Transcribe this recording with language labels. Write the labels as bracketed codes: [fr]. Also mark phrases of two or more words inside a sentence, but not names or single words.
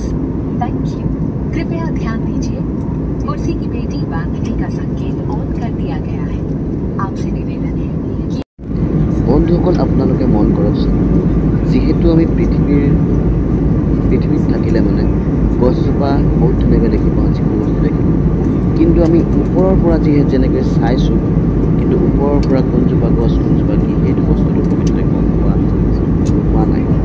[en] Thank you. [hi] कृपया ध्यान दीजिए, कुर्सी की पेटी बांधने का संकेत ऑन कर दिया गया है। आपसे निवेदन है कि [as] বন্ধুসকল আপোনালোকে মন কৰকচোন, যিহেতু আমি পৃথিৱীত থাকিলে মানে গছজোপা বহুত ধুনীয়াকৈ দেখি পাওঁ, যিকোনো বস্তু দেখি পাওঁ, কিন্তু আমি ওপৰৰ পৰা যেনেকৈ চাইছোঁ, কিন্তু ওপৰৰ পৰা কোনজোপা গছ কোনজোপা কি সেইটো বস্তুটো প্ৰকৃততে গম পোৱা নাই।